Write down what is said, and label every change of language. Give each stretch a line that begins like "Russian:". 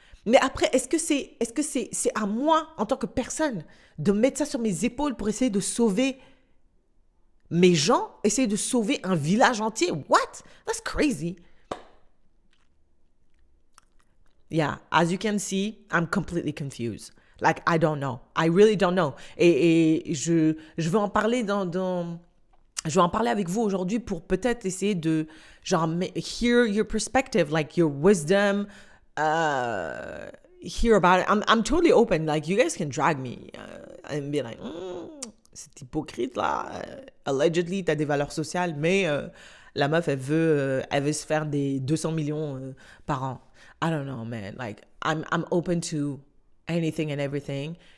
French: Mais après, est-ce que c'est à moi, en tant que personne, de mettre ça sur mes épaules pour essayer de sauver mes gens, essayer de sauver un village entier?
English: What? That's crazy. Yeah, as you can see, I'm completely confused. Like, I don't know. I really don't know.
French: Et je veux en parler je vais en parler avec vous aujourd'hui pour peut-être essayer de, genre,
English: hear your perspective, like your wisdom, hear about it. I'm totally open. Like, you guys can drag me and be like,
French: c'est hypocrite là.
English: Allegedly,
French: t'as des valeurs sociales, mais la meuf, elle veut se faire des 200 millions par an.
English: I don't know, man. Like, I'm open to anything and everything.